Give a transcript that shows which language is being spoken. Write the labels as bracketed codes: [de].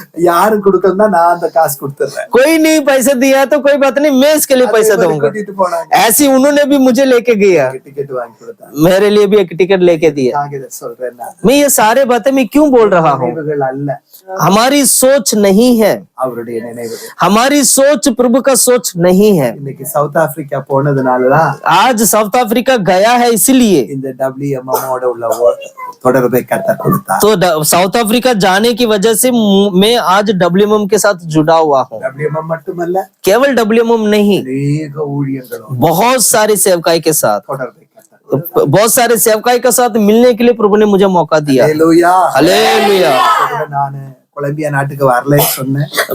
[ta] யாரு கொடுக்கணும்னா நான் அந்த காசு கொடுத்துறேன். [hi] कोई नहीं पैसे दिया तो कोई बात नहीं, मैं इसके लिए पैसा दूंगा. [ta] கூட்டிட்டு போனாங்க. [hi] ऐसी उन्होंने भी मुझे लेके गया, [ta] டிக்கெட் வாங்கி கொடுத்தாங்க. [hi] मेरे लिए भी एक टिकट लेके दिया. [ta] நான் இத சொல்றேன் நான். [hi] मैं ये सारे बातें मैं क्यों बोल रहा हूँ? [ta] நினைவுகள் அல்ல, [hi] हमारी सोच नहीं है, [ta] அவருடைய நினைவுகள். [hi] हमारी सोच प्रभु का सोच नहीं है. [ta] இன்னைக்கு சவுத் ஆப்பிரிக்கா போனதுனாலதான் [hi] आज साउथ अफ्रीका गया है इसलिए [ta] இந்த WMM ஓட உள்ள தொடர்பை கத்த கொடுத்தார். [hi] तो साउथ अफ्रीका जाने की वजह से मैं आज WMM के साथ जुड़ा हुआ हूँ. [ta] WMM மட்டுமல்ல, [hi] केवल WMM नहीं, [ta] அநேக ஊழியர்களும் [hi] बहुत सारी सेवकाई के साथ, [ta] தொடர்பை கத்த. [hi] बहुत सारे सेवकाई के साथ मिलने के लिए प्रभु ने मुझे मौका दिया. [ta] ஹalleluya. [hi] हालेलुया. [ta] நானு கொலம்பியா நாட்டுக்கு வரலன்னு சொன்னேன்.